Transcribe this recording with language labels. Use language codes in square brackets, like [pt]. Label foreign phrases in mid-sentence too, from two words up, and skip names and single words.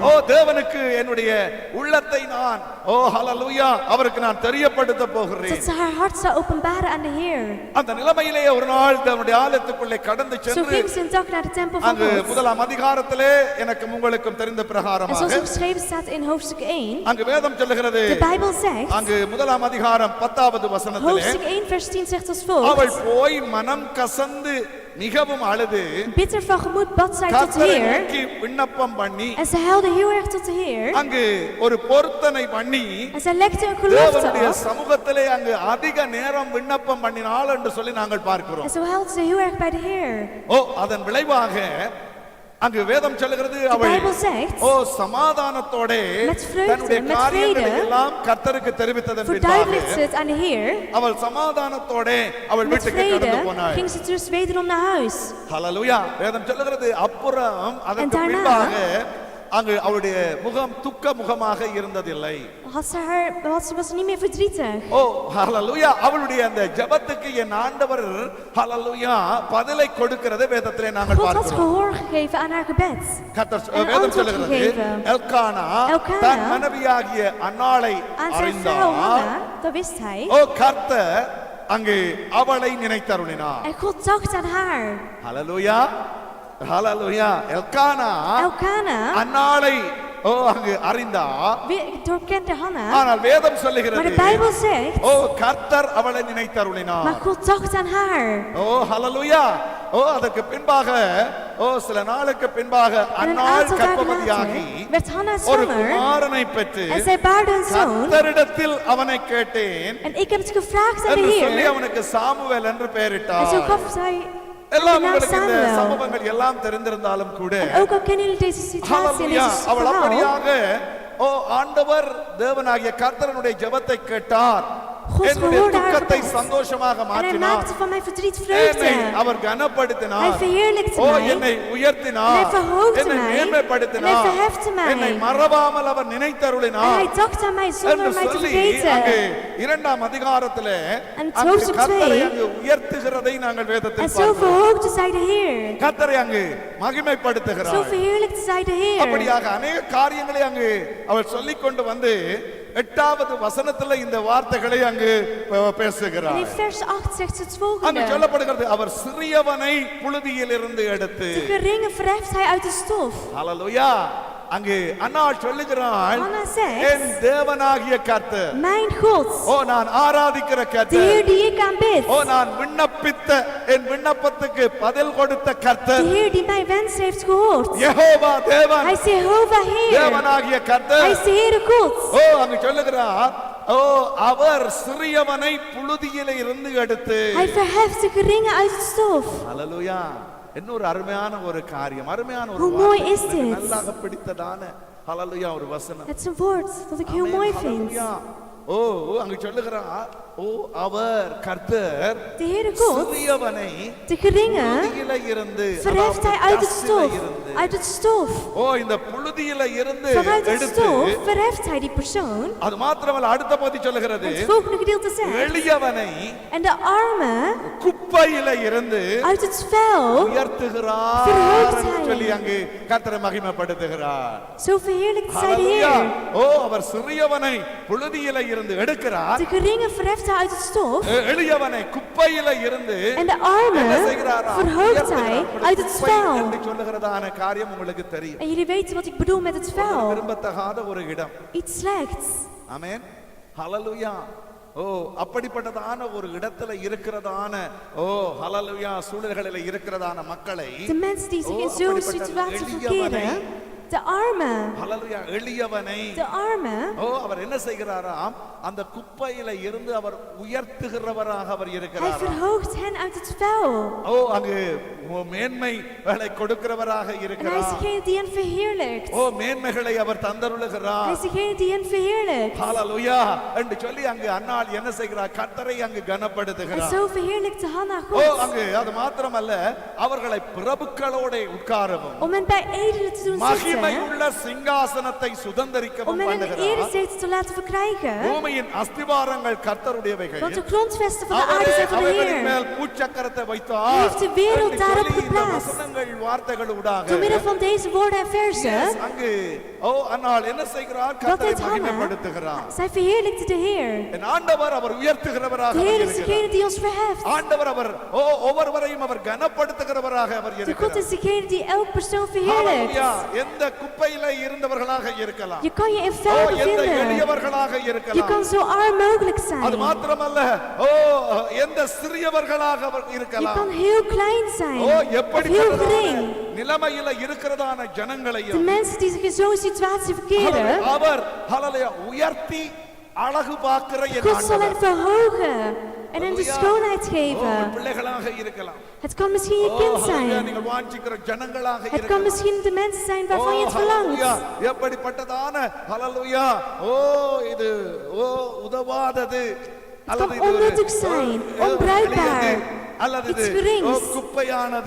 [ta] தேவனுக்கு என்னுடைய உள்ளத்தை நான் ஹல்லேலூயா அவருக்கு நான் தெரியப்படுத்த போகிறேன். [nl] Dat ze haar hart zou openbaren aan de Heer. [ta] அந்த நிலைமையிலே ஒரு நாள் தேவனுடைய ஆலயத்துக்குள்ளே கடந்து [nl] Zo [ta] சென்று [nl] ging ze een dag naar de tempel van [ta] அங்கு [nl] God. [ta] முதலாம் அதிகாரத்திலே எனக்கும் உங்களுக்கும் தெரிந்த [nl] En zoals [ta] பிரகாரமாக [nl] er geschreven staat in hoofdstuk 1. [ta] அங்கு வேதம் சொல்லுகிறது, [nl] De Bijbel zegt. [ta] அங்கு முதலாம் அதிகாரம் 10வது வசனத்திலே [nl] Hoofdstuk 1 vers 10 zegt als volgt. [ta] அவள் போய் மனம் கசந்து மிகவும் அழுது [nl] Bitter van gemoed bad zij tot de [ta] கர்த்தரை [nl] Heer. [ta] நோக்கி விண்ணப்பம் பண்ணி [nl] En ze huilde heel erg tot de Heer. [ta] அங்கு ஒரு பொருத்தனை பண்ணி [nl] En zij legde een gelofte [ta] தேவனுடைய [nl] af. [ta] சமூகத்திலே அங்கு அதிக நேரம் விண்ணப்பம் பண்ணினாள் என்று சொல்லி நாங்கள் பார்க்கிறோம். [nl] En zo huilde ze heel erg bij de Heer. [ta] அதன் விளைவாக அங்கு வேதம் சொல்லுகிறது [nl] De [ta] அவள் [nl] Bijbel zegt. [ta] சமாதானத்தோட [nl] Met vreugde, [ta] தன்னுடைய [nl] met [ta] காரியங்களை [nl] vrede, [ta] எல்லாம் கர்த்தருக்கு தெரிவித்ததன் [nl] Verduidelijkt ze [ta] பின்பாக [nl] het aan de Heer. [ta] அவள் சமாதானத்தோட அவள் [nl] Met [ta] வீட்டுக்கு கடந்து [nl] vrede [ta] போனாள். [nl] ging ze dus wederom naar huis. [ta] ஹல்லேலூயா. வேதம் சொல்லுகிறது அப்புறம் அதற்கு [nl] daarna- [ta] பின்பாக அங்கு அவளுடைய முகம் துக்க முகமாக இருந்ததில்லை. [nl] Was niet meer verdrietig. [ta] ஹல்லேலூயா. அவளுடைய அந்த ஜெபத்துக்கு என் ஆண்டவர் ஹல்லேலூயா பதிலை கொடுக்கிறதை வேதத்திலே நாங்கள் [nl] God had [ta] பார்க்கிறோம். [nl] gehoor gegeven aan haar gebed. [ta] வேதம் [nl] antwoord [ta] சொல்லுகிறது [nl] gegeven. [ta] எல்கானா [nl] Elkana [ta] தன் மனைவியாகிய அன்னாளை [nl] Aan zijn vrouw [ta] அறிந்தார். [nl] Hanna, dat wist hij. [ta] கர்த்தர் அங்கு அவளை நினைத்தருளினார். [nl] En God dacht aan haar. [ta] ஹல்லேலூயா. ஹல்லேலூயா. எல்கானா [nl] Elkana [ta] அன்னாளை அங்கு அறிந்தா, [nl] doorkende Hanna. [ta] ஆனால் வேதம் [nl] Maar [ta] சொல்லுகிறது [nl] de Bijbel zegt. [ta] கர்த்தர் அவளை நினைத்தருளினார். [nl] Maar God dacht aan haar. [ta] ஹல்லேலூயா. அதற்கு பின்பாக சில நாளுக்கு பின்பாக [nl] En een [ta] அன்னாள் [nl] aantal dagen [ta] கர்ப்பவதியாகி [nl] later werd Hanna [ta] ஒரு [nl] zwanger. [ta] குமாரனை பெற்று [nl] En zij baarde een zoon. [ta] கர்த்தரிடத்தில் அவனை கேட்டேன் [nl] En ik heb het gevraagd aan de [ta] என்று சொல்லி [nl] Heer. [ta] அவனுக்கு சாமுவேல் என்று [nl] En [ta] பெயரிட்டார். [nl] zo gaf zij [ta] எல்லாம் [nl] de naam [ta] உங்களுக்கு இந்த [nl] Samuel. [ta] சம்பவங்கள் எல்லாம் தெரிந்திருந்தாலும் கூட [nl] En ook al kennen jullie deze situatie en [ta] ஹல்லேலூயா, [nl] deze [ta] அவள் [nl] verhaal. [ta] அப்படியாக ஆண்டவர் தேவனாகிய கர்த்தருடைய ஜெபத்தை கேட்டார், [nl] God [ta] என்னுடைய [nl] verhoorde haar [ta] துக்கத்தை [nl] gebed. [ta] சந்தோஷமாக [nl] En hij [ta] மாற்றினார், [nl] maakte van mijn verdriet [ta] என்னை [nl] vreugde. [ta] அவர் கனப்படுத்தினார், [nl] Hij verheerlijkte [ta] என்னை [nl] mij. [ta] உயர்த்தினார், [nl] En hij verhoogde [ta] என்னை [nl] mij. [ta] மேன்மைப்படுத்தினார், [nl] En hij verhefte mij. [ta] என்னை மறவாமல் அவர் [nl] En [ta] நினைத்தருளினார் [nl] hij dacht aan mij zonder [ta] என்று [nl] mij te [ta] சொல்லி அங்கு [nl] vergeten. [ta] 2ஆம் அதிகாரத்திலே [nl] En [ta] அங்கு [nl] hoofdstuk [ta] கர்த்தரை [nl] 2 [ta] அங்கு உயர்த்துகிறதை நாங்கள் [nl] En [ta] வேதத்தில் [nl] zo [ta] பார்க்கிறோம். [nl] verhoogde zij de Heer. [ta] கர்த்தரை அங்கு [nl] Zo [ta] மகிமைப்படுத்துகிறார். [nl] verheerlijkte zij de Heer. [ta] அப்படியாக அநேக காரியங்களை அங்கு அவள் சொல்லிக் கொண்டு வந்து 8வது வசனத்துல இந்த வார்த்தைகளை அங்கு [nl] En [ta] பேசுகிறார். [nl] in vers 8 zegt ze het [ta] அங்கு [nl] volgende. [ta] சொல்லப்படுகிறது அவர் சிறியவனை புழுதியிலிருந்து எடுத்து. [nl] De geringe verheft hij uit de stof. [ta] ஹல்லேலூயா. அங்கு அன்னாள் சொல்லுகிறாள், [nl] Anna zegt, [ta] என் தேவனாகிய கர்த்தர், [nl] Mijn God, [ta] ஓ நான் ஆராதிக்கிற [nl] de [ta] கர்த்தர், [nl] Heer die ik aanbid, [ta] ஓ நான் விண்ணப்பித்த என் விண்ணப்பத்துக்கு பதில் கொடுத்த [nl] de [ta] கர்த்தர், [nl] Heer die mijn wens heeft gehoord. [ta] யெகோவா தேவன், [nl] Hij is Jehovah Heer. [ta] தேவனாகிய [nl] Hij [ta] கர்த்தர். [nl] is de Heere God. [ta] ஓ அங்கு சொல்லுகிறார், ஓ அவர் சிறியவனை புழுதியில இருந்து எடுத்து. [nl] Hij verheft de geringe uit het stof. [ta] ஹல்லேலூயா. இன்னொரு அருமையான ஒரு காரியம், அருமையான ஒரு [nl] Hoe mooi [ta] வார்த்தை, [nl] is dit? [ta] எனக்கு நல்லாக பிடித்ததான ஹல்லேலூயா ஒரு வசனம். [nl] Het is een woord dat ik heel mooi vind. [ta] ஹல்லேலூயா. ஓ அங்கு சொல்லுகிறார், ஓ அவர் கர்த்தர் [nl] De Heere God, [ta] சிறியவனை [nl] de geringe, [ta] புழுதியில இருந்து, [nl] verheft hij uit het [ta] dustல [nl] stof. [ta] இருந்து. [nl] Uit het stof. [ta] ஓ இந்த புழுதியில இருந்து [nl] Vanuit het [ta] எடுத்து. [nl] stof verheft hij die persoon. [ta] அது மாத்திரமல்ல, அடுத்த பகுதி சொல்லுகிறது, [nl] En het volgende gedeelte zegt, [ta] எளியவனை [nl] en de arme [ta] குப்பையில இருந்து [nl] uit het vuil, [ta] உயர்த்துகிறார் [nl] verhoogt [ta] என்று [nl] hij. [ta] சொல்லி அங்கு கர்த்தரை மகிமைப்படுத்துகிறார். [nl] zo verheerlijkt zij de [ta] ஹல்லேலூயா. [nl] Heer. [ta] ஓ அவர் சிறியவனை புழுதியில இருந்து எடுக்கிறார், [nl] De geringe verheft hij uit het stof. [ta] எளியவனை குப்பையில இருந்து [nl] En de [ta] என்ன [nl] arme [ta] செய்கிறாரா? [nl] verhoogt hij [ta] உயர்த்துகிறார். [nl] uit het [ta] குப்பை [nl] vuil. [ta] என்று சொல்லுகிறதான காரியம் உங்களுக்கு தெரியும். [nl] En jullie weten wat ik bedoel met het vuil. [ta] விரும்பத்தகாத ஒரு இடம். [nl] Iets slechts. [ta] ஆமென். ஹல்லேலூயா. ஓ அப்படிப்பட்டதான ஒரு இடத்துல இருக்கிறதான, ஓ ஹல்லேலூயா, சூழல்களில் இருக்கிறதான மக்களை, [nl] De mensen die zich in zo'n [ta] அப்படிப்பட்ட [nl] situatie [ta] எளியவனை, [nl] verkeren, de arme, [ta] ஹல்லேலூயா, எளியவனை, [nl] de arme, [ta] ஓ அவர் என்ன செய்கிறாராம்? அந்த குப்பையில இருந்து அவர் உயர்த்துகிறவராக அவர் [nl] hij [ta] இருக்கிறாராம். [nl] verhoogt hen uit het vuil. [ta] ஓ அங்கு மேன்மைகளை கொடுக்கிறவராக [nl] En hij is [ta] இருக்கிறார். [nl] degene die hen verheerlijkt. [ta] ஓ மேன்மைகளை அவர் [nl] Hij [ta] தந்தருளுகிறார். [nl] is degene die hen verheerlijkt. [ta] ஹல்லேலூயா என்று சொல்லி அங்கு அன்னாள் என்ன செய்கிறார்? கர்த்தரை அங்கு [nl] En [ta] கனப்படுத்துகிறார். [nl] zo verheerlijkte Hanna ஓ God. [ta] அங்கு அது மாத்திரமல்ல, அவர்களை பிரபுக்களோட உட்காரவும், [nl] Om hen bij edelen te doen zitten. [ta] மகிமையுள்ள சிங்காசனத்தை [nl] Om [ta] சுதந்தரிக்கவும் [nl] hen een [ta] பண்ணுகிறார். [nl] erezetel te laten verkrijgen. [ta] பூமியின் அஸ்திவாரங்கள் கர்த்தருடையவைகள், [nl] Want de grondvesten van de aarde [ta] அவரே [nl] zijn van de [ta] அவைகளின் [nl] Heer. [ta] மேல் பூச்சக்கரத்தை [nl] Hij [ta] வைத்தார் [nl] heeft de wereld [ta] என்று [nl] daarop [ta] சொல்லி இந்த [nl] geplaatst. [ta] வசனங்கள் வார்த்தைகள் ஊடாக [nl] Door middel van deze woorden en versen. [ta] அங்கு ஓ அன்னாள் என்ன செய்கிறார்? [nl] Wat [ta] கர்த்தரை [nl] deed Hanna? [ta] மகிமைப்படுத்துகிறார். [nl] Zij verheerlijkte de Heer. [ta] என் ஆண்டவர் அவர் உயர்த்துகிறவராக [nl] De Heer is [ta] இருக்கிறார். [nl] degene die ons verheft. [ta] ஆண்டவர் அவர் ஓ ஒவ்வொருவரையும் அவர் கனப்படுத்துகிறவராக அவர் [nl] De God [ta] இருக்கிறார். [nl] is degene die elk persoon verheerlijkt. [ta] ஹல்லேலூயா. எந்த குப்பையில இருந்தவர்களாக இருக்கலாம், [nl] Je kan je in ஓ vuil [ta] எந்த [nl] bevinden. [ta] எளியவர்களாக [nl] Je [ta] இருக்கலாம், [nl] kan zo arm mogelijk [ta] அது [nl] zijn. [ta] மாத்திரமல்ல, ஓ எந்த சிறியவர்களாக அவர் [nl] Je [ta] இருக்கலாம், [nl] kan heel klein ஓ zijn. Of heel [ta] எப்படிப்பட்டதான [nl] gering. [ta] நிலைமையில இருக்கிறதான [nl] De [ta] ஜனங்களையும் [nl] mensen die zich in zo'n situatie verkeren. [ta] அவர் ஹல்லேலூயா உயர்த்தி அழகு பார்க்கிற என் [nl] God zal hen [ta] ஆண்டவர். [nl] verhogen. En hen de Halleluja. schoonheid ஓ, geven. [ta] பிள்ளைகளாக இருக்கலாம், [nl] Het kan misschien je ஓ kind [ta] ஹல்லேலூயா, [nl] zijn. [ta] நீங்கள் வாஞ்சிக்கிற ஜனங்களாக [nl] Het kan [ta] இருக்கலாம். [nl] misschien de mensen zijn ஓ, waarvan je het [ta] ஹல்லேலூயா. [nl] verlangt. [ta] எப்படிப்பட்டதான ஹல்லேலூயா, ஓ இது ஓ உதவாதது, [nl] Het kan onnuttig zijn, onbruikbaar, [ta] அல்லது [nl] iets [ta] இது ஓ [nl] gerings. [ta] குப்பையானது,